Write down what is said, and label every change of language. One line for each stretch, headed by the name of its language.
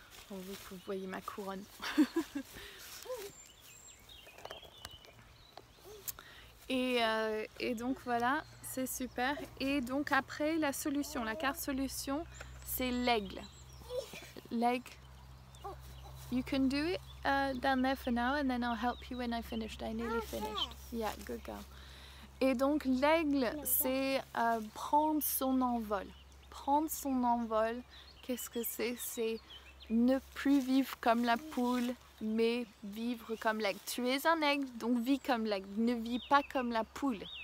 French: Vous voyez ma couronne. Et donc voilà, c'est super. Et donc après, la solution, la carte solution, c'est l'aigle. L'aigle.
English: You can do it down there for now and then I'll help you when I finished. I nearly finished. Yeah, good girl.
French: Et donc l'aigle, c'est prendre son envol. Prendre son envol, qu'est-ce que c'est? C'est ne plus vivre comme la poule, mais vivre comme l'aigle. Tu es un aigle, donc vis comme l'aigle. Ne vis pas comme la poule.